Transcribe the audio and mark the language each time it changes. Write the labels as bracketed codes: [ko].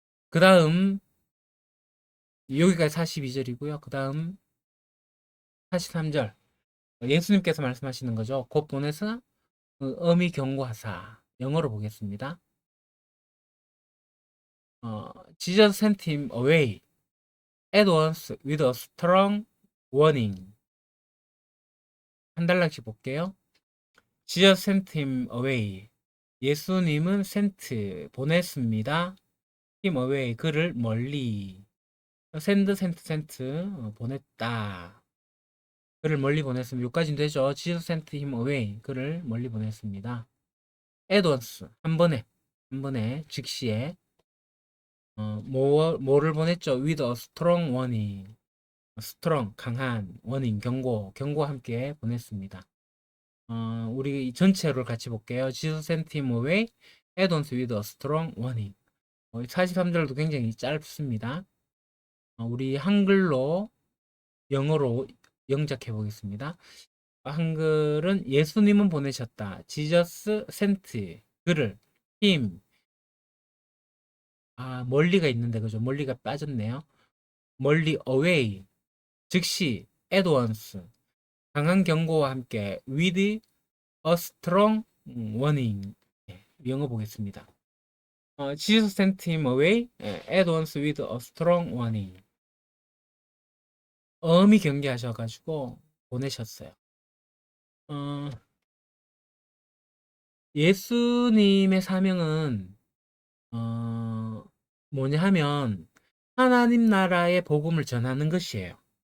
[ko] 그 다음 여기까지 42절이고요. 그 다음 43절 예수님께서 말씀하시는 거죠. 곧 보내서 엄히 경고하사 영어로 보겠습니다. [en] Jesus sent him away at once with a strong warning. [ko] 한 달락씩 볼게요. [en] Jesus sent him away. [ko] 예수님은 [en] sent [ko] 보냈습니다. [en] him away [ko] 그를 멀리. send 보냈다. 그를 멀리 보냈습니다. 여기까지는 되죠. [en] Jesus sent him away. [ko] 그를 멀리 보냈습니다. [en] at once [ko] 한 번에 즉시에 뭐를 보냈죠? [en] with a strong warning. strong [ko] 강한 [en] warning [ko] 경고와 함께 보냈습니다. 우리 전체를 같이 볼게요. [en] Jesus sent him away at once with a strong warning. [ko] 43절도 굉장히 짧습니다. 우리 한글로 영어로 영작해 보겠습니다. 한글은 예수님은 보내셨다. [en] Jesus sent [ko] 그를 [en] him [ko] 멀리가 있는데 그죠? 멀리가 빠졌네요. 멀리 [en] away [ko] 즉시 [en] at once [ko] 강한 경고와 함께 [en] with a strong warning. [ko] 영어 보겠습니다. [en] Jesus sent him away at once with a strong warning. [ko] 엄히 경계하셔가지고 보내셨어요. 어, 예수님의 사명은 뭐냐 하면 하나님 나라의 복음을 전하는 것이에요.